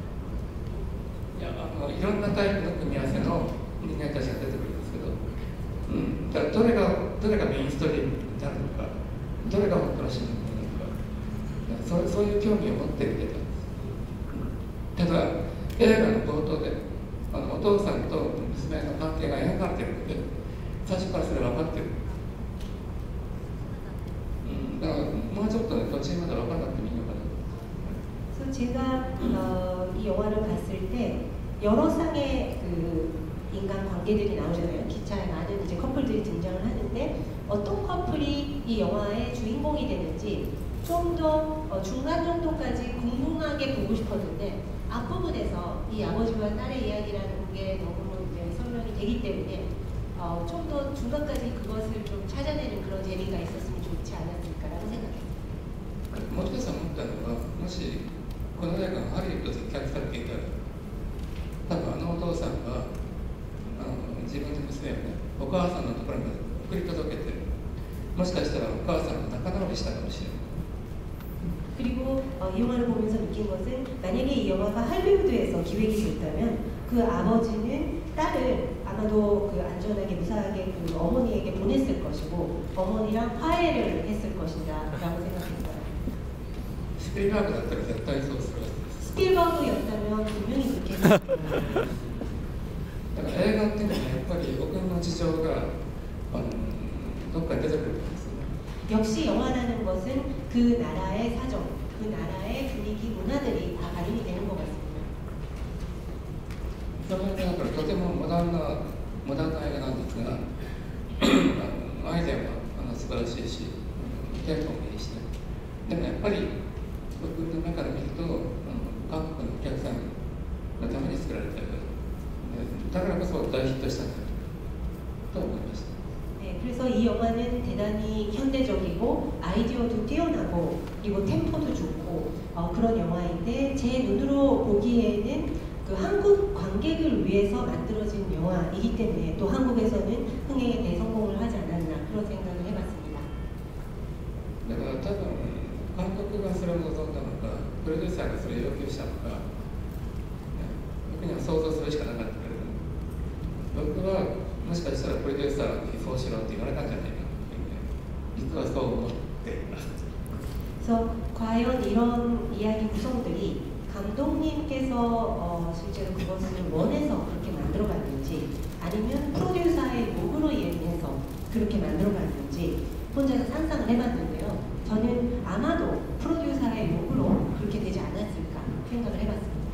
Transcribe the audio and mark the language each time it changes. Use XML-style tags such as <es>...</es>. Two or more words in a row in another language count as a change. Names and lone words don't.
<ja>いろんなタイプの組み合わせの人間たちが出てくるんですけど、 どれがメインストリームになるのか、どれが本当の新聞なのか、そういう興味を持って見てたんです。ただ映画の冒頭でお父さんと娘の関係が描かれているので、最初からそれ分かってる。だからもうちょっとね、途中まで分からなくてもいいのかな。</ja> <ko>그래서 제가 이 영화를 봤을 때 여러 쌍의 그 인간 관계들이 나오잖아요. 기차에 많은 이제 커플들이 등장을 하는데 어떤 커플이 이 영화의 주인공이 되는지 좀 더 중간 정도까지 궁금하게 보고 싶었는데 앞부분에서 이 아버지와 딸의 이야기라는 게 너무 이제 설명이 되기 때문에 좀 더 중간까지 그것을 좀 찾아내는 그런 재미가 있었으면 좋지 않았을까라고 생각했어요.</ko> <ja>もちろんさん思ったのは、もしこの映画がハリウッドで脚されていたら、多分お父さんが自分の娘をね、お母さんのところまで送り届けて、もしかしたらお母さんが仲直りしたかもしれない。</ja> <ko>그리고 이 영화를 보면서 느낀 것은 만약에 이 영화가 할리우드에서 기획이 됐다면 그 아버지는 딸을 아마도 그 안전하게 무사하게 그 어머니에게 보냈을 것이고 어머니랑 화해를 했을 것이다라고 생각했어요.</ko> <ja>スピルバーグだったら絶対そうする。</ja> <ko>스필버그였다면 분명히 그렇게 했을 거예요.</ko> <ja>だから映画っていうのはやっぱり僕の事情がどっかに出てくるんですよね。</ja> <ko>역시 영화라는 것은 그 나라의 사정, 그 나라의 분위기, 문화들이 다 반영이 되는 것 같습니다.</ko> <ja>それでだからとてもモダンな映画なんですが、アイデアは素晴らしいし、テンポもいいしね。でもやっぱり僕の目から見ると韓国のお客さんのために作られた映画だからこそ大ヒットしたんだと思いました。</ja> <ko>네, 그래서 이 영화는 대단히 현대적이고 아이디어도 뛰어나고 그리고 템포도 좋고 그런 영화인데 제 눈으로 보기에는 그 한국 관객을 위해서 만들어진 영화이기 때문에 또 한국에서는 흥행에 대성공을 하지 않았나 그런 생각을 해봤습니다.</ko> <ja>だから多分監督がそれを望んだのか、プロデューサーがそれを要求したのか、僕には想像するしかなかったけれども、僕はもしかしたらプロデューサーにそうしろって言われたんじゃないかっていうね、実はそう思っています。</ja> <ko>그래서 과연 이런 이야기 구성들이 감독님께서 실제로 그것을 원해서 그렇게 만들어갔는지 아니면 프로듀서의 요구로 인해서 그렇게 만들어갔는지 혼자서 상상을 해봤는데요. 저는 아마도 프로듀서의 요구로 그렇게 되지 않았을까 생각을 해봤습니다.</ko>